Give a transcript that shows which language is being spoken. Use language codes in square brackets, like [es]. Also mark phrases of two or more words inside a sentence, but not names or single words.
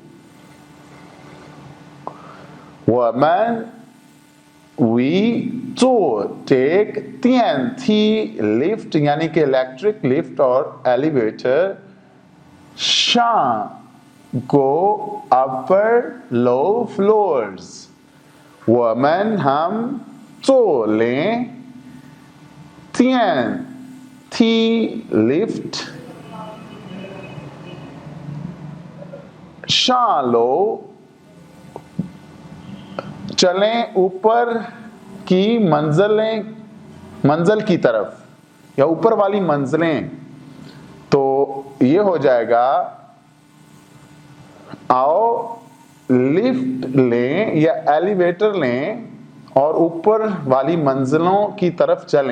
[hi] 我们 we 坐 take 电梯 lift यानी कि [en] electric lift [hi] और एलिवेटर, [en] 上 go upper low floors, [hi] 我们 हम 坐 लें, 电梯 lift, 上楼 चलें ऊपर की मंजिल की तरफ या ऊपर वाली मंजिलें। तो ये हो जाएगा आओ लिफ्ट लें या एलिवेटर लें और ऊपर वाली मंजिलों की तरफ चलें।